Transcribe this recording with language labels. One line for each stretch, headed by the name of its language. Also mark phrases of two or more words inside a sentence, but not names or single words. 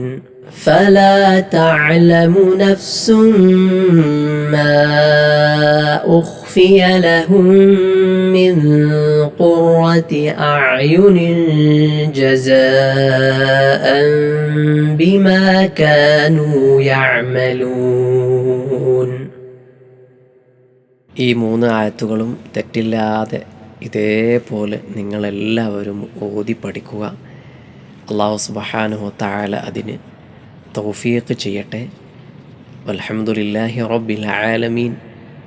Arabic: فلا تعلم نفس ما أخفي لهم من قرة أعين جزاء بما كانوا يعملون.
Malayalam: ഈ 3 ആയത്തുകളും തെറ്റില്ലാതെ ഇതേപോലെ നിങ്ങളെല്ലാവരും ഓതി പഠിക്കുക.
Arabic: الله سبحانه وتعالى
Malayalam: അതിന് തൗഫീഖ് ചെയ്യട്ടെ.
Arabic: والحمد لله رب العالمين.